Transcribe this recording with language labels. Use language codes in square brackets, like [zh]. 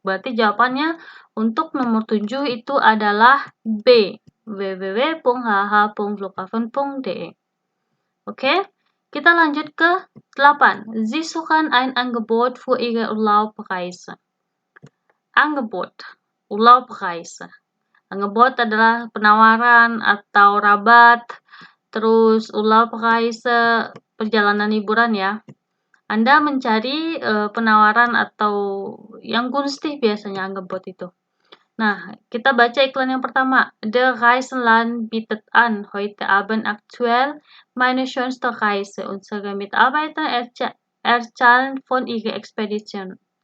[id] Berarti jawabannya untuk nomor 7 itu adalah B, www.hh.flughafen.de. Oke, kita lanjut ke 8. [de] Sie suchen ein Angebot für Ihre Urlaubreise. Angebot, Urlaubreise. [id] Angebot adalah penawaran atau rabat. Terus Urlaubreise, perjalanan liburan ya. Anda mencari penawaran atau yang gunstig biasanya Angebot itu. Nah, kita baca iklan yang pertama. [de] Der Reisenland bietet an, heute Abend aktuell meine schönste Reise. Unsere Mitarbeiter erzählen von ihrer Expedition.